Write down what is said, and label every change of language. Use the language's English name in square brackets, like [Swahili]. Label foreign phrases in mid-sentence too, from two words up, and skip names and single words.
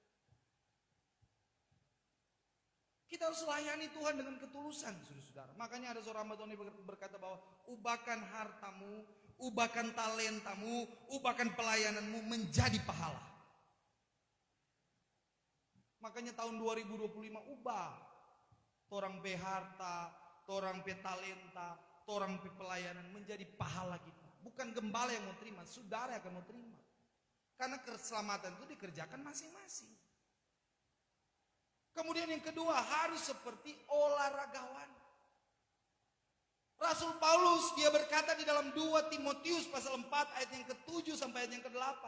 [Indonesian] Kita harus layani Tuhan dengan ketulusan, saudara-saudara. Makanya ada seorang hamba Tuhan yang berkata bahwa ubahkan hartamu, ubahkan talentamu, ubahkan pelayananmu menjadi pahala. Makanya tahun 2025 ubah. [Manado Malay] Torang pe harta, torang pe talenta, torang pe pelayanan menjadi pahala kita. [Indonesian] Bukan gembala yang mau terima, saudara yang akan mau terima. Karena keselamatan itu dikerjakan masing-masing. Kemudian yang kedua, harus seperti olahragawan. Rasul Paulus dia berkata di dalam 2 Timotius pasal 4 ayat yang ke-7 sampai ayat yang ke-8.